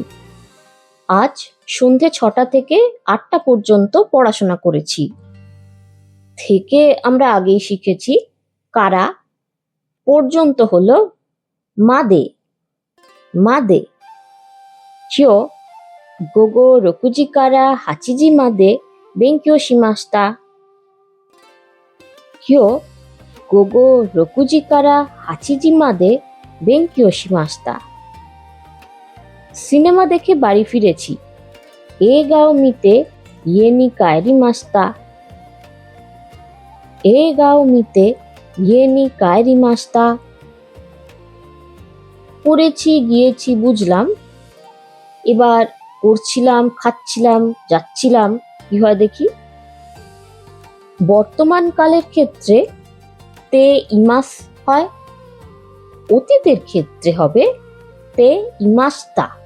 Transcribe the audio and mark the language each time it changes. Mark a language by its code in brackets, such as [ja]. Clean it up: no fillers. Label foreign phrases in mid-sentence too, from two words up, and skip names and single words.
[bn] আজ সন্ধে 6টা থেকে 8টা পর্যন্ত পড়াশোনা করেছি। থেকে আমরা আগেই শিখেছি। কারা পর্যন্ত হলো মাদে। [ja] まで。今日午後 6時から8時まで勉強しました。今日午後6時から8時まで勉強しました。 [bn] সিনেমা দেখে বাড়ি ফিরেছি। [ja] 映画を見て家に帰りました。映画を見て家に帰りました。 [bn] পড়েছি, গিয়েছি বুঝলাম। এবার করছিলাম, খাচ্ছিলাম, যাচ্ছিলাম কি হয় দেখি। বর্তমান কালের ক্ষেত্রে [ja] ています [bn] হয়, অতীতের ক্ষেত্রে হবে [ja] ていました.